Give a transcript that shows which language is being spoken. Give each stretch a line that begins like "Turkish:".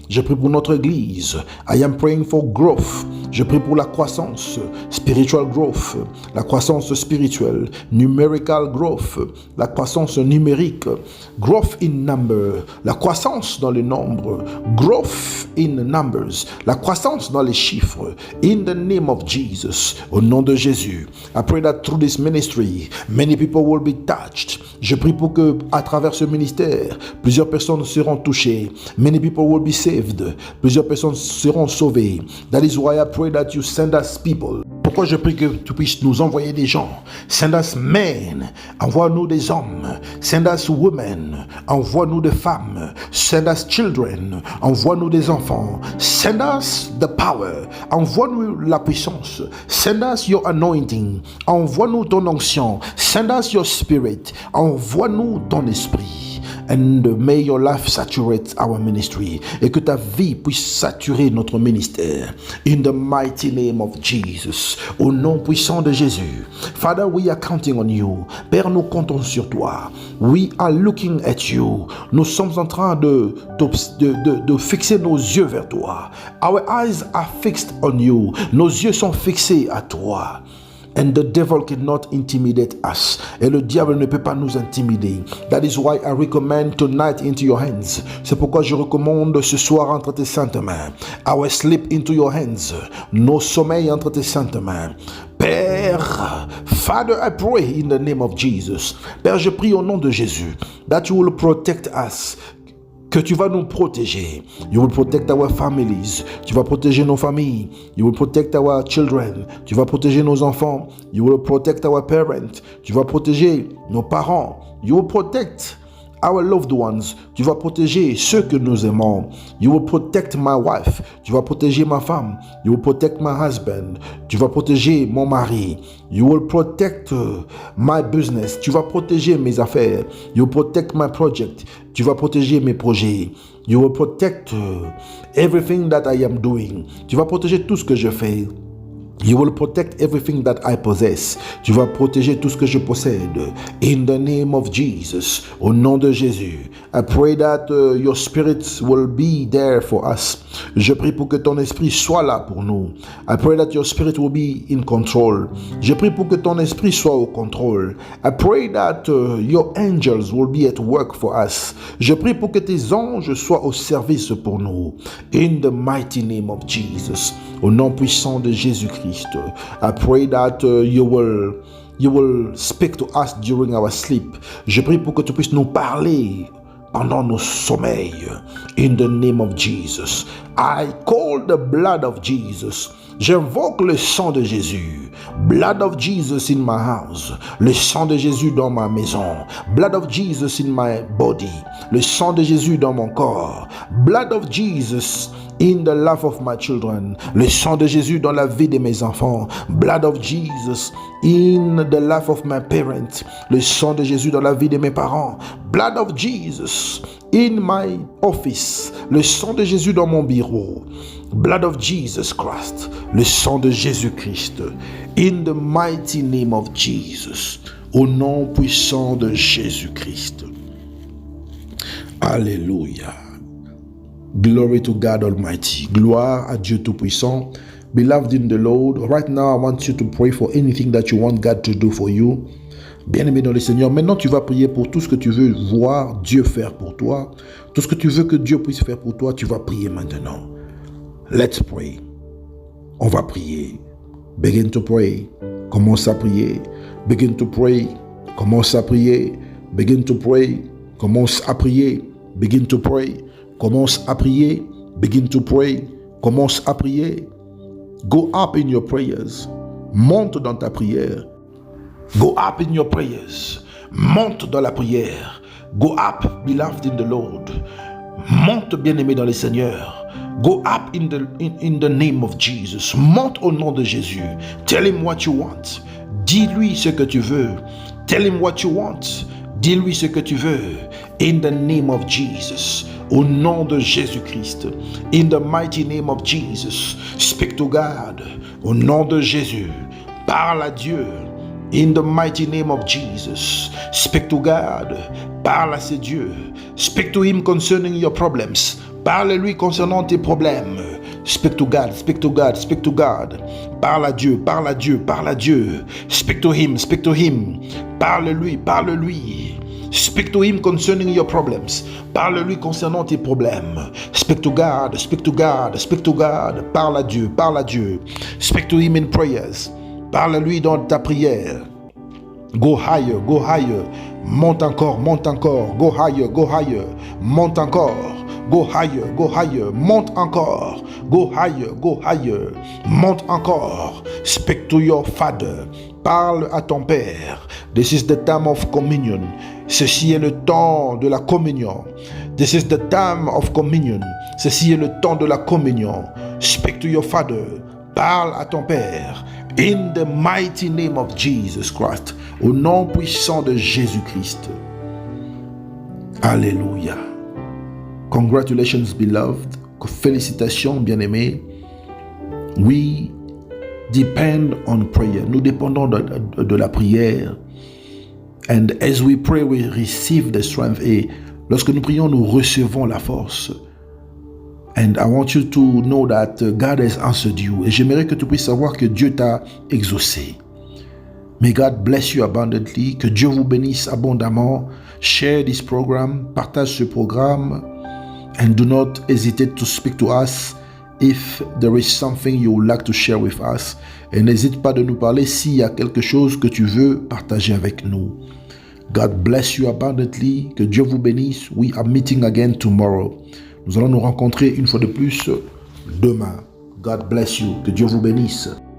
French: Je prie pour notre église.
English: I am praying for growth.
French: Je prie pour la croissance,
English: spiritual growth,
French: la croissance spirituelle,
English: numerical growth,
French: la croissance numérique,
English: growth in number,
French: la croissance dans le nombre,
English: growth in numbers,
French: la croissance dans les chiffres,
English: in the name of Jesus,
French: au nom de Jésus.
English: I pray that through this ministry, many people will be touched.
French: Je prie pour que, à travers ce ministère, plusieurs personnes seront touchées.
English: Many people will be saved.
French: Plusieurs personnes seront sauvées.
English: That is why I pray that you send us people.
French: Pourquoi je prie que tu puisses nous envoyer des gens.
English: Send us men.
French: Envoie-nous des hommes.
English: Send us women.
French: Envoie-nous des femmes.
English: Send us children.
French: Envoie-nous des enfants.
English: Send us the power.
French: Envoie-nous la puissance.
English: Send us your anointing.
French: Envoie-nous ton onction.
English: Send us your spirit.
French: Envoie-nous ton esprit.
English: And may your life saturate our ministry.
French: Et que ta vie puisse saturer notre ministère.
English: In the mighty name of Jesus.
French: Au nom puissant de Jésus.
English: Father, we are counting on you.
French: Père, nous comptons sur toi.
English: We are looking at you.
French: Nous sommes en train de fixer nos yeux vers toi.
English: Our eyes are fixed on you.
French: Nos yeux sont fixés à toi.
English: And the devil cannot intimidate us.
French: Et le diable ne peut pas nous intimider.
English: That is why I recommend tonight into your hands.
French: C'est pourquoi je recommande ce soir entre tes saintes mains.
English: Our sleep into your hands.
French: Nos sommeils entre tes saintes mains. Père,
English: Father, I pray in the name of Jesus.
French: Père, je prie au nom de Jésus.
English: That you will protect us.
French: Que tu vas nous protéger.
English: You will protect our families.
French: Tu vas protéger nos familles.
English: You will protect our children.
French: Tu vas protéger nos enfants.
English: You will protect our parents.
French: Tu vas protéger nos parents.
English: You will protect our loved ones.
French: Tu vas protéger ceux que nous aimons.
English: You will protect my wife.
French: Tu vas protéger ma femme.
English: You will protect my husband.
French: Tu vas protéger mon mari.
English: You will protect my business.
French: Tu vas protéger mes affaires.
English: You will protect my project.
French: Tu vas protéger mes projets.
English: You will protect everything that I am doing.
French: Tu vas protéger tout ce que je fais.
English: You will protect everything that I possess.
French: Tu vas protéger tout ce que je possède.
English: In the name of Jesus.
French: Au nom de Jésus.
English: I pray that your spirit will be there for us.
French: Je prie pour que ton esprit soit là pour nous.
English: I pray that your spirit will be in control.
French: Je prie pour que ton esprit soit au contrôle.
English: I pray that your angels will be at work for us.
French: Je prie pour que tes anges soient au service pour nous.
English: In the mighty name of Jesus.
French: Au nom puissant de Jésus-Christ.
English: I pray that you will speak to us during our sleep.
French: Je prie pour que tu puisses nous parler pendant nos sommeils.
English: In the name of Jesus. I call the blood of Jesus.
French: J'invoque le sang de Jésus.
English: Blood of Jesus in my house.
French: Le sang de Jésus dans ma maison.
English: Blood of Jesus in my body.
French: Le sang de Jésus dans mon corps.
English: Blood of Jesus in the life of my children.
French: Le sang de Jésus dans la vie de mes enfants.
English: Blood of Jesus in the life of my parents.
French: Le sang de Jésus dans la vie de mes parents.
English: Blood of Jesus in my office.
French: Le sang de Jésus dans mon bureau.
English: Blood of Jesus Christ.
French: Le sang de Jésus-Christ.
English: In the mighty name of Jesus.
French: Au nom puissant de Jésus-Christ. Alléluia.
English: Glory to God Almighty.
French: Gloire à Dieu Tout-Puissant.
English: Beloved in the Lord, right now I want you to pray for anything that you want God to do for you.
French: Bien-aimé dans le Seigneur, maintenant tu vas prier pour tout ce que tu veux voir Dieu faire pour toi. Tout ce que tu veux que Dieu puisse faire pour toi, tu vas prier maintenant.
English: Let's pray.
French: On va prier.
English: Begin to pray.
French: Commence à prier.
English: Begin to pray. Commence à prier. Begin to pray.
French: Commence à prier.
English: Begin to pray.
French: Commence à prier. Begin to pray. Commence à prier.
English: Go up in your prayers.
French: Monte dans ta prière.
English: Go up in your prayers.
French: Monte dans la prière.
English: Go up, beloved in the Lord.
French: Monte, bien-aimé dans le Seigneur.
English: Go up in the name of Jesus.
French: Monte au nom de Jésus.
English: Tell him what you want.
French: Dis-lui ce que tu veux.
English: Tell him what you want.
French: Dis-lui ce que tu veux.
English: In the name of Jesus.
French: Au nom de Jésus-Christ.
English: In the mighty name of Jesus. Speak to God.
French: Au nom de Jésus. Parle à Dieu.
English: In the mighty name of Jesus, speak to God.
French: Parle à ce Dieu.
English: Speak to Him concerning your problems.
French: Parle-lui concernant tes problèmes.
English: Speak to God, speak to God, speak to God.
French: Parle à Dieu, parle à Dieu, parle à Dieu.
English: Speak to Him, speak to Him.
French: Parle-lui, parle-lui.
English: Speak to Him concerning your problems.
French: Parle-lui concernant tes problèmes.
English: Speak to God, speak to God, speak to God.
French: Parle à Dieu, parle à Dieu.
English: Speak to Him in prayers.
French: Parle-lui dans ta prière.
English: Go higher, go higher.
French: Monte encore, monte encore.
English: Go higher, go higher.
French: Monte encore.
English: Go higher, go higher.
French: Monte encore.
English: Go higher, go higher.
French: Monte encore.
English: Speak to your Father.
French: Parle à ton Père.
English: This is the time of communion.
French: Ceci est le temps de la communion.
English: This is the time of communion.
French: Ceci est le temps de la communion.
English: Speak to your Father.
French: Parle à ton Père.
English: In the mighty name of Jesus Christ.
French: Au nom puissant de Jésus-Christ. Alléluia.
English: Congratulations, beloved.
French: Félicitations, bien-aimés.
English: We depend on prayer.
French: Nous dépendons de la prière.
English: And as we pray, we receive the strength.
French: Et lorsque nous prions, nous recevons la force.
English: And I want you to know that God has answered you.
French: Et j'aimerais que tu puisses savoir que Dieu t'a exaucé.
English: May God bless you abundantly.
French: Que Dieu vous bénisse abondamment.
English: Share this program.
French: Partage ce programme.
English: And do not hesitate to speak to us if there is something you would like to share with us.
French: Et n'hésite pas de nous parler s'il y a quelque chose que tu veux partager avec nous.
English: God bless you abundantly.
French: Que Dieu vous bénisse.
English: We are meeting again tomorrow.
French: Nous allons nous rencontrer une fois de plus demain.
English: God bless you.
French: Que Dieu vous bénisse.